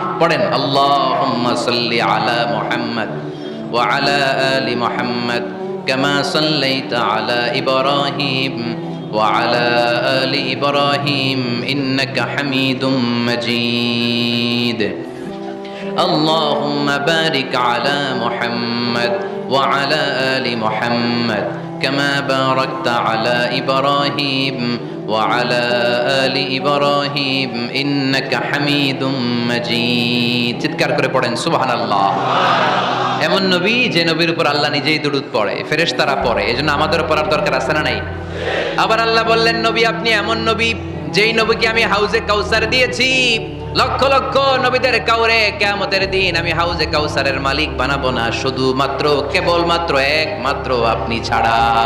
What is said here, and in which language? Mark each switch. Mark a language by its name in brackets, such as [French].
[Arabic] পড়েন, আল্লাহুম্মা সাল্লি আলা মুহাম্মদ ওয়া আলা আলি মুহাম্মদ কামা সাল্লাইতা আলা ইব্রাহিম ওয়া আলা আলি ইব্রাহিম ইন্নাকা হামিদুম মাজিদ। اللهم بارك على محمد وعلى آل محمد كما باركت على إبراهيم وعلى آل إبراهيم إنك حميد مجيد। [Bangla] চিৎকার করে পড়েন সুবহানাল্লাহ। এমন নবী যে নবীর উপর আল্লাহ নিজেই দুরূদ পড়ে, ফেরেশতারা পড়ে, এজন্য আমাদের পড়ার দরকার আছে না নাই? আবার আল্লাহ বললেন, নবী আপনি এমন নবী যেই নবীকে আমি হাউজে কাউসার দিয়েছি, লক্ষ লক্ষ নবীদের কাউরে কিয়ামতের দিন আমি হাউজে কাউসারের মালিক বানাবো না, শুধুমাত্র কেবলমাত্র একমাত্র আপনি ছাড়া।